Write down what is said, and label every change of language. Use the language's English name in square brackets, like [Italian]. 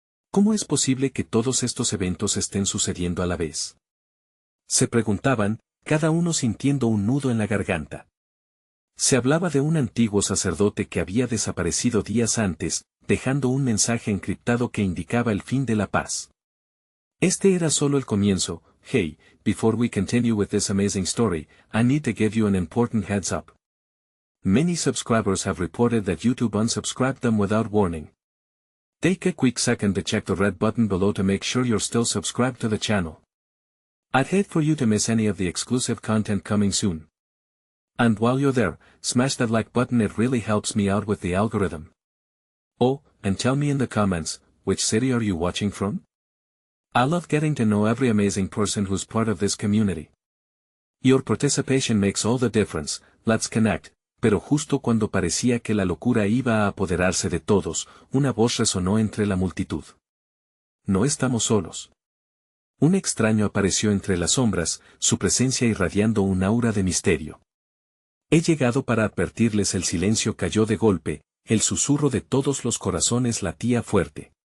[Spanish] ¿Cómo es posible que todos estos eventos estén sucediendo a la vez?, se preguntaban, cada uno sintiendo un nudo en la garganta. Se hablaba de un antiguo sacerdote que había desaparecido días antes, dejando un mensaje encriptado que indicaba el fin de la paz. Este era solo el comienzo. [English] Hey, before we continue with this amazing story, I need to give you an important heads up. Many subscribers have reported that YouTube unsubscribed them without warning. Take a quick second to check the red button below to make sure you're still subscribed to the channel. I'd hate for you to miss any of the exclusive content coming soon. And while you're there, smash that like button, it really helps me out with the algorithm. Oh, and tell me in the comments, which city are you watching from? I love getting to know every amazing person who's part of this community. Your participation makes all the difference. Let's connect. [Spanish] Pero justo cuando parecía que la locura iba a apoderarse de todos, una voz resonó entre la multitud. No estamos solos. Un extraño apareció entre las sombras, su presencia irradiando un aura de misterio. He llegado para advertirles. El silencio cayó de golpe, el susurro de todos los corazones latía fuerte.